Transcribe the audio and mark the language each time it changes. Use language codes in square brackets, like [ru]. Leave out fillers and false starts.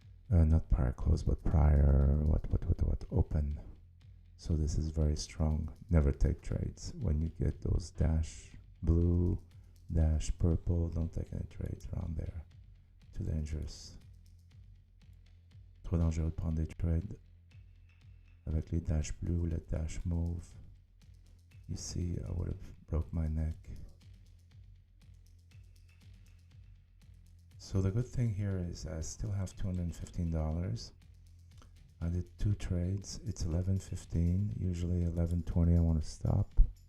[en] Not prior close, but prior what open. So this is very strong. Never take trades. When you get those dash blue, dash purple, don't take any trades around there. Too dangerous. [fr] Trop dangereux de prendre des trades avec les dash blue ou les dash mauve. [en] You see, I would have broke my neck. So the good thing here is I still have $215. I did 2 trades. It's 11:15. Usually 11:20 I want to stop.